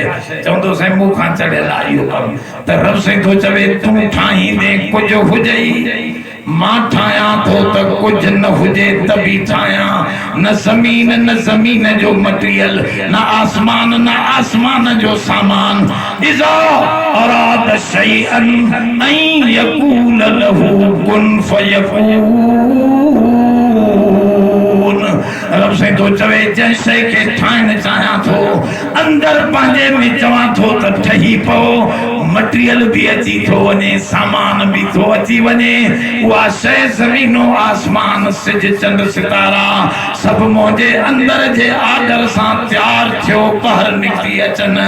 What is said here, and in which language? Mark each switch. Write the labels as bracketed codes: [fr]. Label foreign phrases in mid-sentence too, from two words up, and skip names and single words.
[sd] चवंदो साईं मूंखां चढ़ियल आहे इहो कमु। त रब साईं थो चवे तूं ठाहींदे कुझु हुजे ई, मां ठाहियां थो त कुझु न हुजे त बि ठाहियां। न ज़मीन न ज़मीन जो मटीरियल, न आसमान न आसमान जो सामान। [ar] إذا أراد شيئا أن يقول له كن فيكون. [sd] रब साईं थो चवे जंहिं शइ खे ठाहिण चाहियां थो, अंदर पंहिंजे में चवां थो त ठही पओ। मटीरियल भी अची थो वञे, सामान भी थो अची वञे। उहा शइ ज़मीनो आसमान, सिज चंड सितारा सभु मुंहिंजे अंदर जे आर्डर सां तयार थियो ॿाहिरि निकिरी अचनि।